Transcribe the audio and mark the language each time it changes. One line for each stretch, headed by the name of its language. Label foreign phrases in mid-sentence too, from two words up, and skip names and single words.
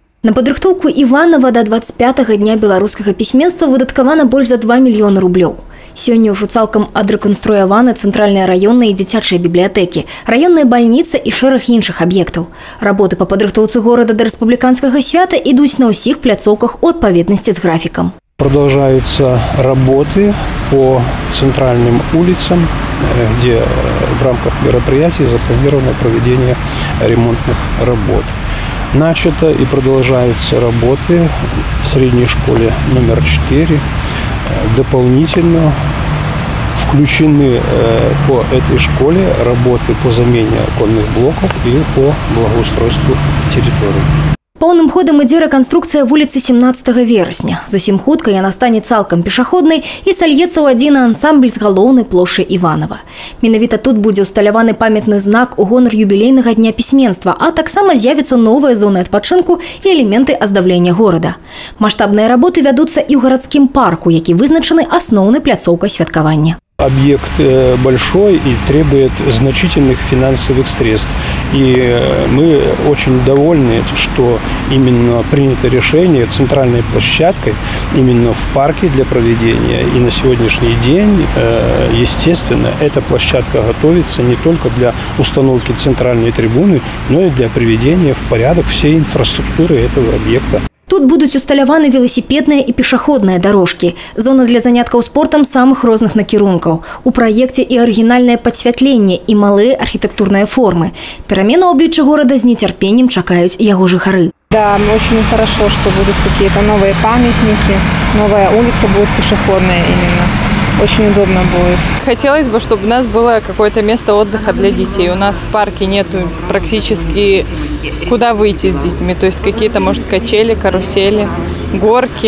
Belarusian: На падрыхтоўку Іванова да 25-го дня беларускага пісьменства выдаткавана больш за 2 мільёны рублёў. Сёння ўжо цалкам адрэканструяваны цэнтральныя раённыя і дзіцячыя бібліятэкі, раённая бальніца і шэраг іншых аб'ектаў. Работы па падрыхтоўцы горада да рэспубліканскага свята ідуць на ўсіх пляцоўках у адпаведнасці з графікам.
Russian: Продолжаются работы по центральным улицам, где в рамках мероприятий запланировано проведение ремонтных работ. Начато и продолжаются работы в средней школе номер 4. Дополнительно включены по этой школе работы по замене оконных блоков и по благоустройству территории.
Belarusian: Поўным ходам ідзе рэканструкцыя вуліцы 17 верасня. Зусім хутка яна стане цалкам пешаходнай і сальецца ў адзін ансамбль з галоўнай плошчы Іванова. Менавіта тут будзе ўсталяваны памятны знак у гонар юбілейнага дня пісьменства, а таксама з'явіцца новая зона адпачынку і элементы аздаблення горада. Маштабныя работы вядуцца і ў гарадскім парку, які вызначаны асноўнай пляцоўкай святкавання.
Russian: Объект большой и требует значительных финансовых средств. И мы очень довольны, что именно принято решение центральной площадкой именно в парке для проведения. И на сегодняшний день, естественно, эта площадка готовится не только для установки центральной трибуны, но и для приведения в порядок всей инфраструктуры этого объекта.
Belarusian: Тут будуць усталяваны велосипедныя і пешаходныя дорожкі, зона для заняткаў спортам самых розных накірункаў. У праекце і арыгінальнае падсвятленне, і малыя архітэктурныя формы. Перамену обличчя города з нецярпеннем чакаюць яго жыхары.
Russian: Да, очень хорошо, что будут какие-то новые памятники, новая улица будет пешеходная именно. Очень удобно будет. Хотелось бы, чтобы у нас было какое-то место отдыха для детей. У нас в парке нету практически куда выйти с детьми. То есть какие-то, может, качели, карусели, горки.